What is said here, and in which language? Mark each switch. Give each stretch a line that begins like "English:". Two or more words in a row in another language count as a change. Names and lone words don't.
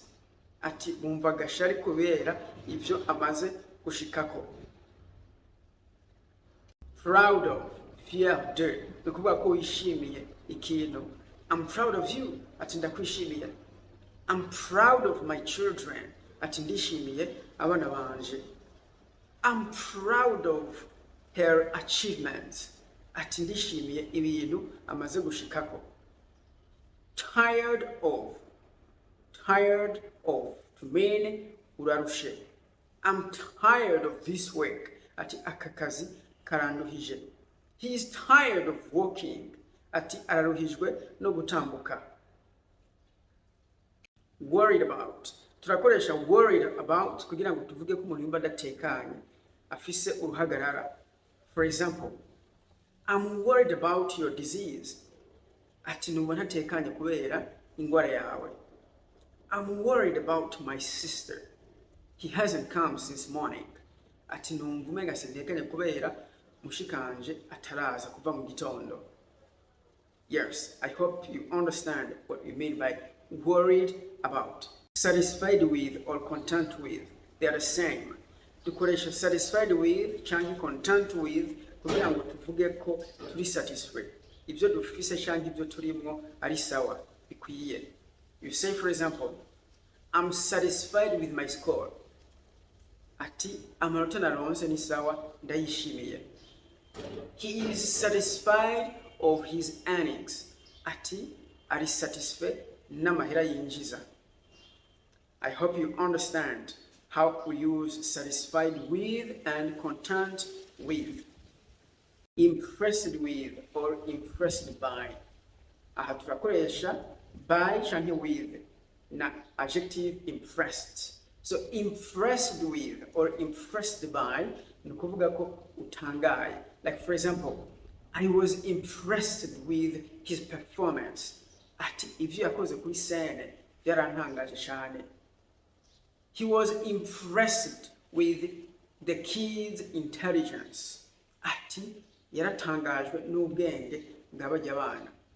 Rundi: Ati bumva gashari kubera ivyo amaze gushikako.
English: Proud of,
French: fier de,
Rundi: nukuvuga ko wishimiye ikintu.
English: I'm proud of you.
Rundi: Ati ndakwishimiye.
English: I'm proud of my children.
Rundi: Ati ndishimiye abana banje.
English: I'm proud of her achievements.
Rundi: Ati ndishimiye ibintu amaze gushikako.
English: Tired of. Tired of. To mean urarushe. I'm tired of this work.
Rundi: Ati akakazi karanduhije.
English: He is tired of walking.
Rundi: Ati araruhijwe no gutambuka.
English: Worried about.
Rundi: Turakoresha
English: worried about
Rundi: kugira ngo tuvuge ko umuntu yumva adatekanye, afise uruhagarara.
English: For example, I'm worried about your disease.
Rundi: Ati numva ntatekanye kubera ingwara yawe.
English: I'm worried about my sister. He hasn't come since morning.
Rundi: Ati numva umenga sintekanye kubera mushikanje ataraza kuva mu gitondo.
English: Yes, I hope you understand what we mean by worried about. Satisfied with or content with, they are the same.
Rundi: Dukoresha
English: satisfied with
Rundi: cyangwa
English: content with
Rundi: kugira ngo tuvuge ko turi satisfied. Ibyo dufise cyangwa ibyo turimo ari sawa bikwiye.
English: You say, for example, I'm satisfied with my score.
Rundi: Ati amanota naronse ni sawa ndayishimiye.
English: He is satisfied of his earnings.
Rundi: Ati ari satisfied n'amahera yinjiza.
English: I hope you understand how we use satisfied with and content with. Impressed with or impressed by.
Rundi: Aha turakoresha by cyangwa with na
English: adjective impressed. So impressed with or impressed by
Rundi: ni kuvuga ko utangaye.
English: Like for example, I was impressed with his performance.
Rundi: Ati ivyo yakoze kuri scene byarantangaje cyane.
English: He was impressed with the kids' intelligence.
Rundi: Ati yaratangajwe n'ubwenge bw'abajya bana.